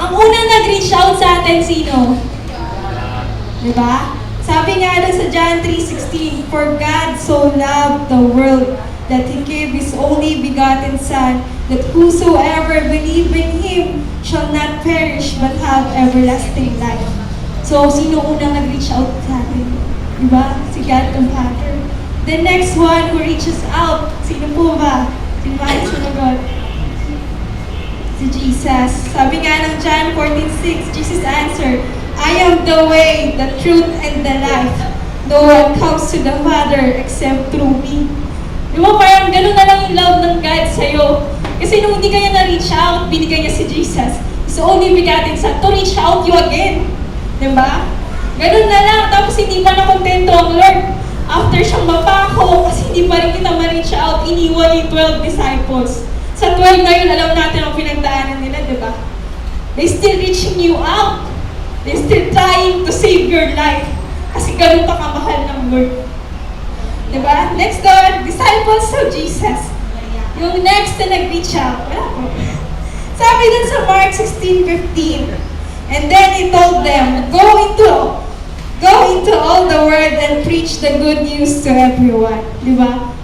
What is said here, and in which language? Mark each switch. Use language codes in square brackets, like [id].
[tl] Ang unang nag-reach out sa atin, sino? Di ba? Sabi nga doon sa [en] John 3:16, for God so loved the world that He gave His only begotten Son, that whosoever believe in Him shall not perish but have everlasting life. [tl] So, sino unang nag-reach out sa atin? Diba? Si God the Father. [en] The next one who reaches out, [tl] sino po ba? Sino ba yung sunagot? Si Jesus. Sabi nga ng [en] John 14:6, Jesus answered, I am the way, the truth, and the life. No one comes to the Father except through me. [tl] Di ba parang ganun na lang yung love ng God sa'yo. Kasi nung hindi kanya na-reach out, binigay niya si Jesus. [en] His only begotten Son to reach out you again. [tl] Di ba? Ganun na lang. Tapos hindi pa na kontento ang Lord. After siyang mapako, kasi hindi pa rin kita ma-reach out, iniwan yung 12 disciples. Sa 12 na yun, alam natin ang pinagdaanan nila, di ba? [en] They still reaching you out. They still trying to save your life. [tl] Kasi ganun pa kamahal ng Lord. Diba? [en] Next door, disciples of Jesus. [tl] Yung next na nag-reach out. Wala po. Sabi dun sa [en] Mark 16:15. And then he told them, Go into all the world and preach the good news to everyone. Diba?